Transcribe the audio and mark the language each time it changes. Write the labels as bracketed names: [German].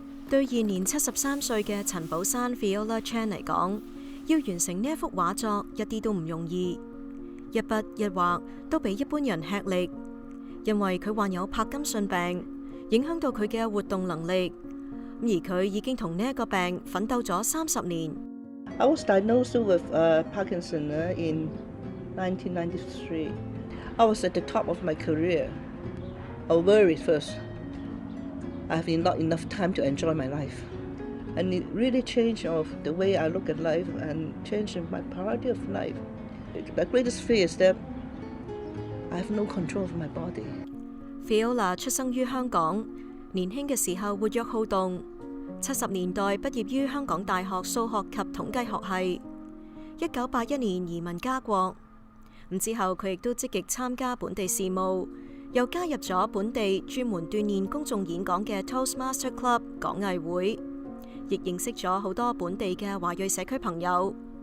[Cantonese] 對現年73歲嘅陳寶珊 Viola Chan 嚟講，要完成呢一幅畫作一啲都唔容易，一筆一畫都比一般人吃力，因為佢患有柏金遜病，影響到佢嘅活動能力，而佢已經同呢一個病奮鬥咗30年。 [English] I was diagnosed with Parkinson in 1993. I was at the top of my career. I was worried first. I have not enough time to enjoy my life. And it really changed the way I look at life and changed my priority of life. The greatest fear is that I have no control of my body. [Cantonese] Viola 出生於香港，年輕嘅時候活躍好動。 70年代畢業於香港大學數學及統計學系。 1981年移民加國。咁之後佢亦都積極參加本地事務。又加入咗本地專門鍛鍊公眾演講嘅 Toastmaster Club 講藝會，亦認識咗好多本地嘅華裔社區朋友。